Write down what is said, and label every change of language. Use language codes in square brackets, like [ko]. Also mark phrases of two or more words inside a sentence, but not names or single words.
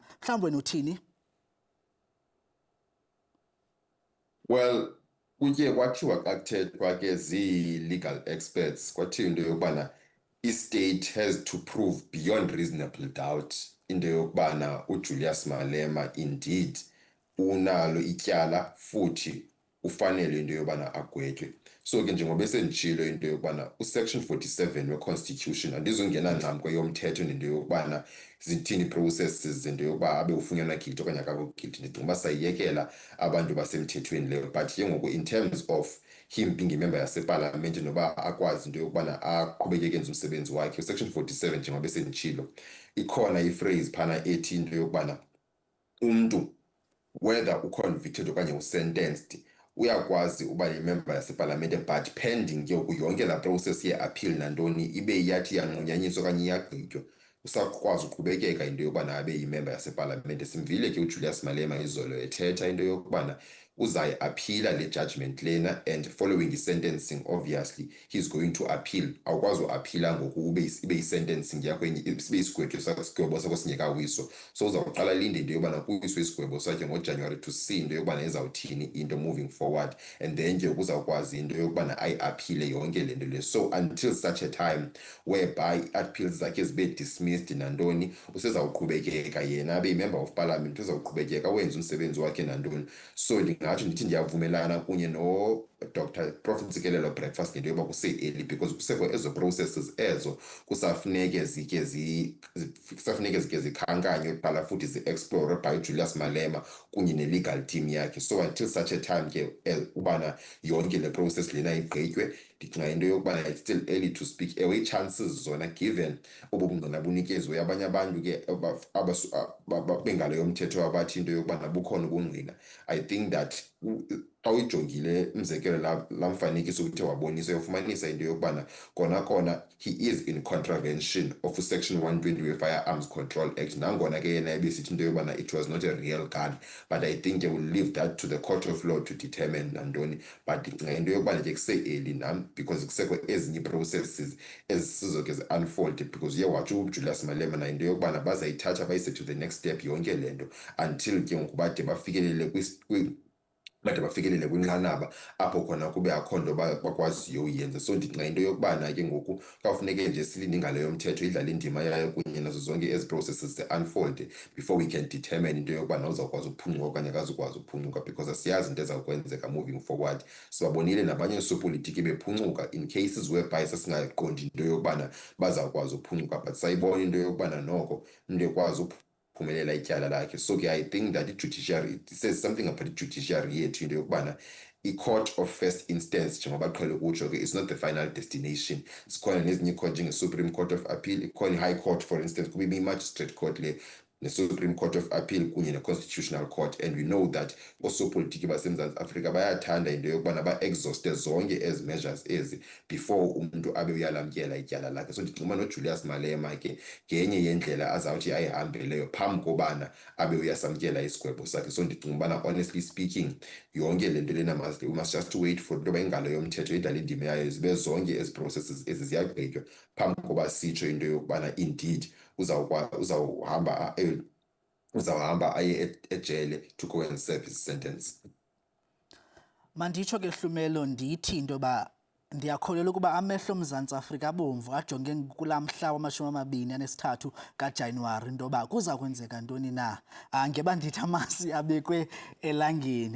[xh] Mhlawumbi wena uthini? Well, kutye kwathiwa xa kuthethwa ke zii- [en] legal experts [xh] kwathiwa into yokubana i- [en] state has to prove beyond reasonable doubt [xh] into yokubana uJulius Malema indeed unalo ityala futhi ufanele into yobana agwetywe. So ke njengoba esenditshilo into yokubana usection 47 we-constitution andizongena ncam kweyomthetho nento yokubana zithini processes zento yokuba abe ufunyanwa guilty okanye akakho guilty. Ndicinga uba sayiyekela abantu basemthethweni leyo, but ke ngoku [en] in terms of him being [xh] imember yasepalamente noba akwazi into yokubana aqhubekeke enza umsebenzi wakhe, usection 47 njengoba esenditshilo ikhona iphrase phana ethi into yokubana umntu whether uconvicted okanye usentenced uyakwazi uba yimember yasepalamente, [en] but pending [xh] ke yonke laa process ye-appeal nantoni ibe yathi yanqunyanyiswa okanye iyagqitywa, usakwazi uqhubekeka into yokubana abe yimember yasepalamente. Simvile ke uJulius Malema izolo ethetha into yokubana uzayi-aphila le judgment lena, [en] and following i-sentencing obviously he's going to appeal. [xh] Awukwazi uaphila ngoku ibe yi-sentencing yakho sibe isigwebo sakho singekawiswa. So uzawuqala linde into yokubana kuwiswe isigwebo sakhe ngoJanuary [en] to see [xh] into yokubana izawuthini into [en] moving forward, and then [xh] ke uzawukwazi into yokubana ayi-aphile yonke le nto le. [en] So until such a time whereby [xh] i-appeals zakhe zibe dismissed nantoni, usezawuqhubekeka yena abe yi- [en] member of parliament, [xh] uzawuqhubekeka wenza umsebenzi wakhe nantoni. So ndingatsho ndithi ndiyavumelana kunye Dr. Prof Ntsikelelo Breakfast ngento yoba kuse-early because kusekho ezo processes ezo kusafuneke zike zikhankanywe kuqala futhi zi-explore by Julius Malema kunye ne- [en] legal team [xh] yakhe. [en] So until such a time [xh] ke ubana yonke le process lena igqitywe, ndicinga into yokubana [en] it's still early to speak. [xh] Ewe ii-chances zona given obu bungqina bunikeziwe abanye abantu ke bengalo yomthetho abathi into yokubana bukhona ubungqina, [en] I think that [xh] xa uyijongile umzekelo laa mfanekiso uthe wabonisa uyofumanisa into yokubana kona [en] he is in contravention of section 120 [xh] we-Firearms Control Act. Nangona ke yena ebesithi into yokubana [en] it was not a real gun, but I think I will leave that to the court of law to determine nantoni. [xh] But into yokubana ke kuse-early nam because kusekho ezinye ii-processes ezisizoke zi-unfold, because uye watsho uJulius Malema na into yokubana bazayithatha bayise [en] to the next step [xh] yonke le nto until ke ngoku bade bafikelele bade bafikelele kwinqanaba apho khona kube akho nto bakwaziyo uyenza. So ndicinga into yokubana ke ngoku kawufuneke nje silinde ingalo yomthetho idlale indima yayo kunye nazo zonke ezi processes ze-unfold [en] before we can determine [xh] into yokubana uzawukwazi ukuphuncuka okanye akazukwazi ukuphuncuka, because asiyazi into ezawukwenzeka [en] moving forward. [xh] Sibabonile nabanye oosopolitiki bephuncuka [en] in cases whereby [xh] sasingaqondi into yokubana bazawukwazi ukuphuncuka, but sayibona into yokubana noko into ekwazi uphumelela ityala lakhe. [en] So ke I think that i-judiciary, it says something about i-judiciary yethu [xh] into yokubana [en] i-court of first instance [xh] njengoba qhele ukutsho ke [en] is not the final destination. [xh] Sikhona nezinye iicourt njenge-Supreme Court of Appeal, ikhona i-High Court for instance, kube i-Magistrate Court le ne-Supreme Court of Appeal kunye ne-Constitutional Court. [en] And we know that [xh] oosopolitiki baseMzantsi Afrika bayathanda into yokubana ba-exhauste zonke ezi measures ezi before umntu abe uyalamkela ityala lakhe. So ndicinga uba noJulius Malema ke ngenye yendlela azawuthi ayihambe leyo phambi kobana abe uyasamkela isigwebo sakhe. So ndicinga ubana [en] honestly speaking [xh] yonke le nto lena [en] we must just wait for [xh] into yoba ingalo yomthetho idlale indima yayo, zibe zonke ezi processes ezi ziyagqitywa phambi koba sitsho into yokubana indeed uzawuhamba aye ejele [en] to go and serve his sentence. [xh] Manditsho ke Hlumelo ndithi into yoba ndiyakholelwa ukuba amehlo oMzantsi Afrika abomvu ajonge kulaa mhla wama-23 kaJanuwari into yoba kuza kwenzeka ntoni na. Ngeba ndithi amasi abekwe elangeni.